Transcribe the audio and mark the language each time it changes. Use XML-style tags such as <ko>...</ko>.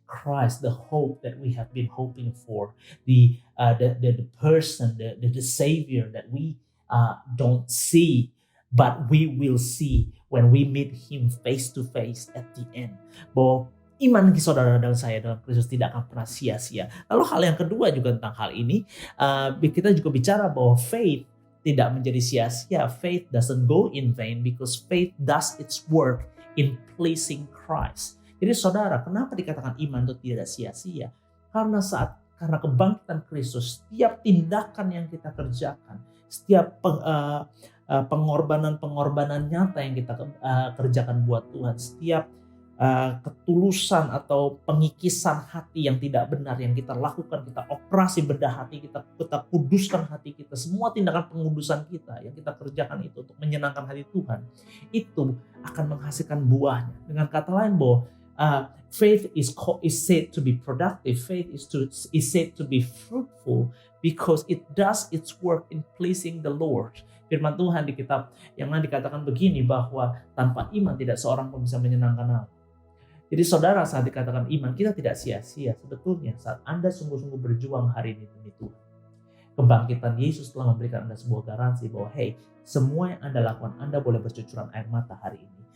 <en>Christ, the hope that we have been hoping for. The person, the Savior that we don't see, but we will see when we meet Him face to face at the end.</en> <id>Bahwa iman saudara dan saya dalam Kristus tidak akan pernah sia-sia. Lalu hal yang kedua juga tentang hal ini, kita juga bicara bahwa faith tidak menjadi sia-sia.</id> <en>Faith doesn't go in vain because faith does its work in pleasing Christ.</en> <id>Jadi saudara, kenapa dikatakan iman itu tidak sia-sia? Karena kebangkitan Kristus, setiap tindakan yang kita kerjakan, setiap pengorbanan nyata yang kita kerjakan buat Tuhan, setiap ketulusan atau pengikisan hati yang tidak benar yang kita lakukan, kita operasi bedah hati kita kuduskan hati kita, semua tindakan pengudusan kita yang kita kerjakan itu untuk menyenangkan hati Tuhan, itu akan menghasilkan buahnya. Dengan kata lain bahwa</id> <en>faith is said to be productive, faith is said to be fruitful because it does its work in pleasing the Lord.</en> <id>Firman Tuhan di kitab yang lain dikatakan begini, bahwa tanpa iman tidak seorang pun bisa menyenangkan Allah. Jadi saudara, saat dikatakan iman kita tidak sia-sia, sebetulnya saat Anda sungguh-sungguh berjuang hari ini demi Tuhan. Kebangkitan Yesus telah memberikan Anda sebuah garansi bahwa hey, semua yang Anda lakukan, Anda boleh bercucuran air mata hari ini.</id>